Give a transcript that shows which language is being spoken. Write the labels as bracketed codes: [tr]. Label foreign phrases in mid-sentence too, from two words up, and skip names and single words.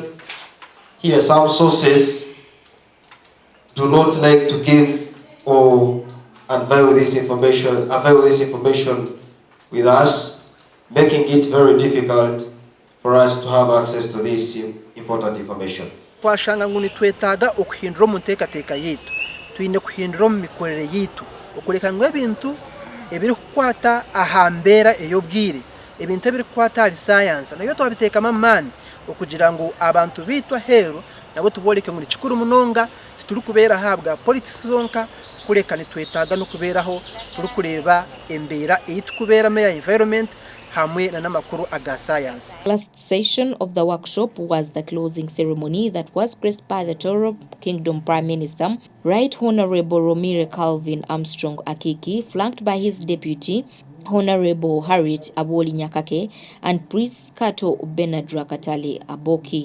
[en] Here, some sources do not like to give or unveil this information with us, making it very difficult for us to have access to this important information. [nyn] Twashanga nguni twetaga okuhindura omunteekateeka yitu, twine kuhindura omu mikorere yitu, okureka ngu ebintu ebiri kukwata aha mbeera ey'obwire, ebintu ebiri kukwata ahari science nayo twabiteekamu amaani okugira ngu abantu biitu aheeru nabo tuboleke ngu nikikuru munonga tituri kubeera habwa politics zonka, kureka nitwetaaga n'okubeeraho turi kureeba embeera ei tukubeeramu ya environment hamwe n'amakuru aga science. [en] Last session of the workshop was the closing ceremony that was graced by the Toro Kingdom Prime Minister, Right Honorable Romire Calvin Armstrong Akiki, flanked by his deputy, Honorable Harriet Aboli Nyakake, and Priest Kato Benadra Katali Aboki.